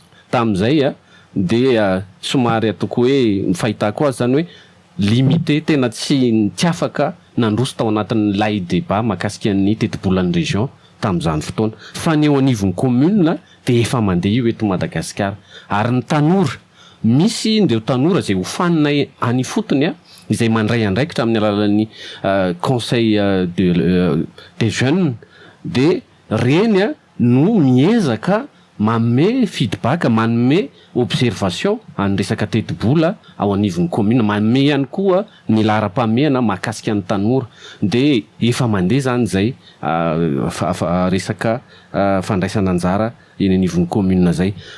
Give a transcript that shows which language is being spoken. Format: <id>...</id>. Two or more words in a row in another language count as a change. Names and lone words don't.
<mg>Tamin'izay a, dia, ah, somary ataoko hoe ny fahitako azy izany hoe limité, tena tsy, tsy afaka nandroso tao anatin'ny lay débat mahakasika ny teti-bolan'ny région tamin'izany fotoana. Fa ny eo anivon'ny commune dia efa mandeha io eto Madagasikara. Ary ny tanora, misy indreo tanora izay ho fanina e-, any fotony a, izay mandray andraikitra amin'ny alalan'ny,</mg> <fr>ah, conseil, ah, de, ah, des jeunes,</fr> <mg>dia reny a no miezaka manome feedback, manome observation an'ny resaka teti-bola ao anivon'ny commune, manome ihany koa ny laharam-pahamehana mahakasika ny tanora. Dia efa mandeha izany izay, ah, fa-, fa-, resaka, ah, fandraisana anjara eny anivon'ny commune izay.</mg>